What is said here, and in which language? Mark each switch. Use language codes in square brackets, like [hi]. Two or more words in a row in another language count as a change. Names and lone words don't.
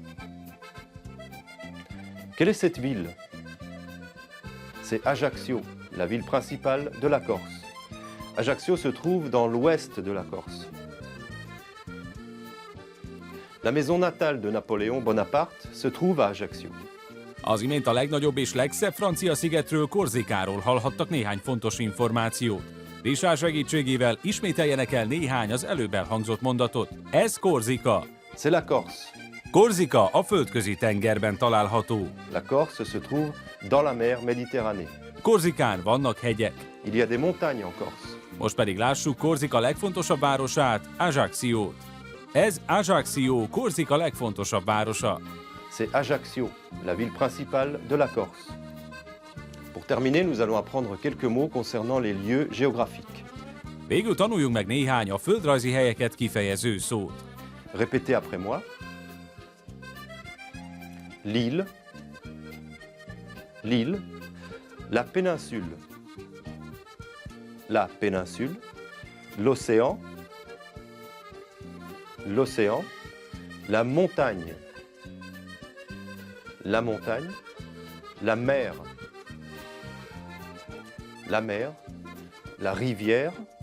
[fr] Quelle est cette ville? C'est Ajaccio, la ville principale de la Corse. Ajaccio se trouve dans l'ouest de la Corse. La maison natale de Napoléon Bonaparte se trouve à Ajaccio. [hu] Az imént a legnagyobb és legszebb francia szigetről, Korzikáról hallhattak néhány fontos információt. Richard segítségével ismételjenek el néhány az előbb elhangzott mondatot. Ez Korzika. [fr] C'est la Corse. [hu] Korzika a földközi tengerben található. [fr] La Corse se trouve dans la mer Méditerranée. [hu] Korzikán vannak hegyek. [fr] Il y a des montagnes en Corse. [hu] Most pedig lássuk Korzika legfontosabb városát, Ajacciót. Ez Ajaccio, Korzika legfontosabb városa. [fr] C'est Ajaccio, la ville principale de la Corse. Pour terminer, nous allons apprendre quelques mots concernant les lieux géographiques. [hu] Végül tanuljunk meg néhány a földrajzi helyeket kifejező szót. [fr] Répétez après moi. L'île, l'île, la péninsule, la péninsule, l'océan, l'océan, la montagne, la montagne, la mer, la mer, la rivière,